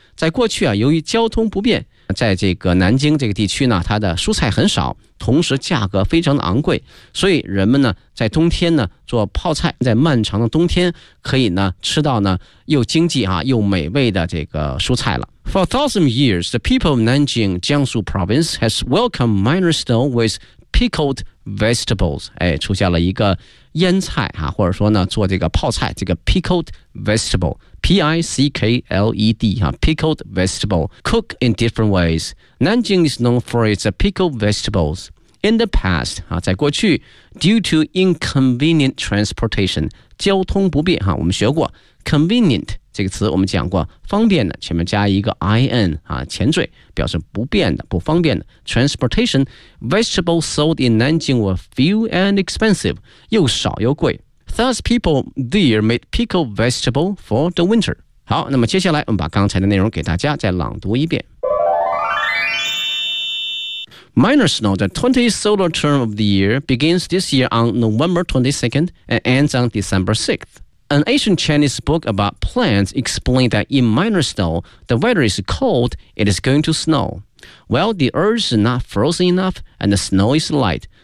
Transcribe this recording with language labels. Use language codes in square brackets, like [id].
[zh] 在过去啊，由于交通不便，在这个南京这个地区呢，它的蔬菜很少，同时价格非常的昂贵，所以人们呢，在冬天呢做泡菜，在漫长的冬天可以呢吃到呢又经济啊又美味的这个蔬菜了。 [en] For thousands of years, the people of Nanjing, Jiangsu province, has welcomed minor snow with pickled vegetables. [zh] 哎，出现了一个腌菜哈、啊，或者说呢，做这个泡菜，这个 pickled vegetable, P-I-C-K-L-E-D 哈、啊、， pickled vegetable, cooked in different ways. [en] Nanjing is known for its pickled vegetables. In the past, 啊，在过去，due to inconvenient transportation, 交通不便哈、啊，我们学过 convenient。 [zh] 这个词我们讲过，方便的前面加一个 in 啊，前缀表示不便的、不方便的。 [en] Transportation vegetables sold in Nanjing were few and expensive，又少又贵。 Thus, people there made pickled vegetable for the winter。 [zh] 好，那么接下来我们把刚才的内容给大家再朗读一遍。 [en] Minor snow, the 20th solar term of the year begins this year on November 22nd and ends on December 6th. An ancient Chinese book about plants explained that in minor snow, the weather is cold, it is going to snow. Well, the earth is not frozen enough, and the snow is light.